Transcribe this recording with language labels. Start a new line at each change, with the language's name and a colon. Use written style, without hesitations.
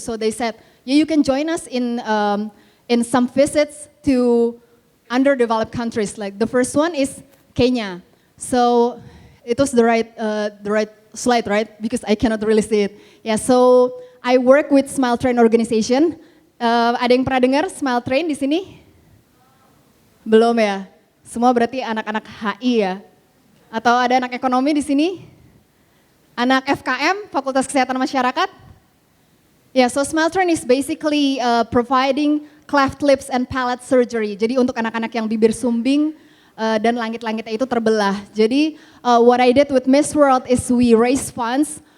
English: So they said, yeah, you can join us in some visits to underdeveloped countries. Like the first one is Kenya. So it was the right slide, right? Because I cannot really see it. Yeah, so I work with Smile Train organization.
Indonesian: Ada yang pernah dengar Smile Train di sini? Belum ya? Semua berarti anak-anak HI ya? Atau ada anak ekonomi di sini? Anak FKM, Fakultas Kesehatan Masyarakat?
English: Yeah, so Smile Train is basically providing cleft lips and palate surgery.
Indonesian: Jadi untuk anak-anak yang bibir sumbing dan langit-langitnya itu terbelah. Jadi
English: what I did with Miss World is we raise funds.